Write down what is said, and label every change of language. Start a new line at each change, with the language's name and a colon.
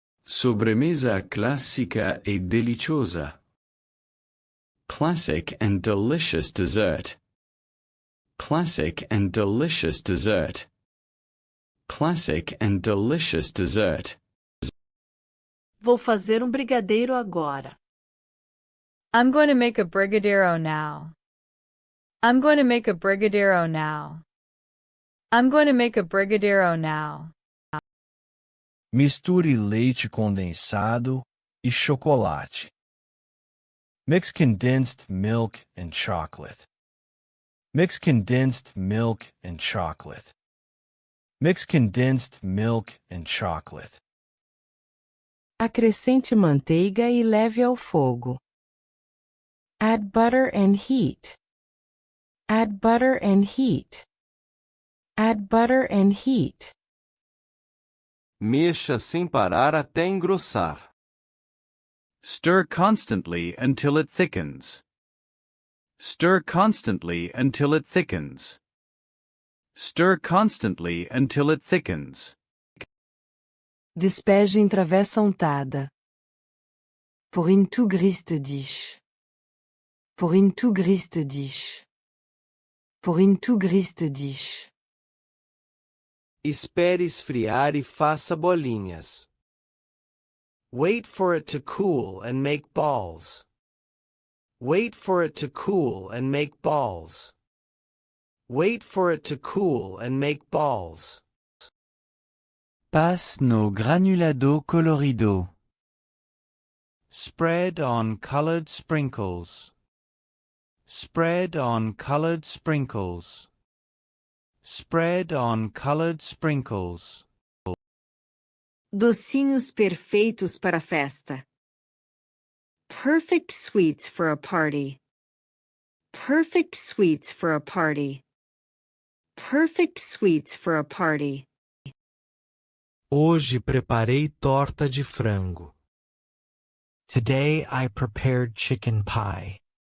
Portuguese: Sobremesa clássica e deliciosa.
English: Classic and delicious dessert. Classic and delicious dessert. Classic and delicious dessert.
Portuguese: Vou fazer brigadeiro agora.
English: I'm going to make a brigadeiro now. I'm going to make a brigadeiro now. I'm going to make a brigadeiro now.
Portuguese: Misture leite condensado e chocolate.
English: Mix condensed milk and chocolate. Mix condensed milk and chocolate. Mix condensed milk and chocolate.
Portuguese: Acrescente manteiga e leve ao fogo.
English: Add butter and heat. Add butter and heat. Add butter and heat.
Portuguese: Mexa sem parar até engrossar.
English: Stir constantly until it thickens. Stir constantly until it thickens. Stir constantly until it thickens.
Portuguese: Despeje em travessa untada.
English: Pour une tout grise de dish. Pour une tout grise de dish. Pour une tout grise de dish.
Portuguese: Espere esfriar e faça bolinhas.
English: Wait for it to cool and make balls. Wait for it to cool and make balls. Wait for it to cool and make balls.
Portuguese: Passe no granulado colorido.
English: Spread on colored sprinkles. Spread on colored sprinkles. Spread on colored sprinkles.
Portuguese: Docinhos perfeitos para festa.
English: Perfect sweets for a party. Perfect sweets for a party. Perfect sweets for a party.
Portuguese: Hoje preparei torta de frango.
English: Today I prepared chicken pie.